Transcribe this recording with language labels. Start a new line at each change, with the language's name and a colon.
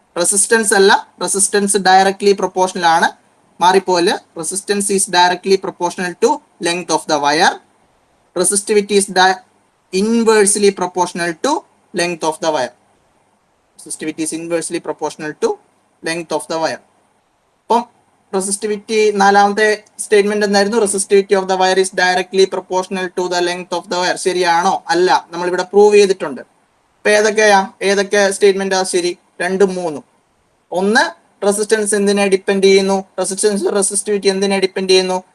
Malayalam: Resistance അല്ല, resistance directly proportional ആണ്. മാറിപ്പോലെ.
English: Resistance is directly proportional to length of the wire. Resistivity is inversely proportional to length of the wire. Resistivity is inversely proportional to length of the wire.
Malayalam: അപ്പം resistivity നാലാമത്തെ statement എന്തായിരുന്നു?
English: Resistivity of the wire is directly proportional to the length of the wire.
Malayalam: ശരിയാണോ? അല്ല. നമ്മൾ ഇവിടെ prove ചെയ്തിട്ടുണ്ട്. അപ്പൊ ഏതൊക്കെ സ്റ്റേറ്റ്മെന്റ് ശരി? 2, 3. ഒന്ന്, റെസിസ്റ്റൻസ് എന്തിനെ ഡിപ്പെൻഡ് ചെയ്യുന്നു? റെസിസ്റ്റിവിറ്റി എന്തിനെ ഡിപ്പെൻഡ് ചെയ്യുന്നു?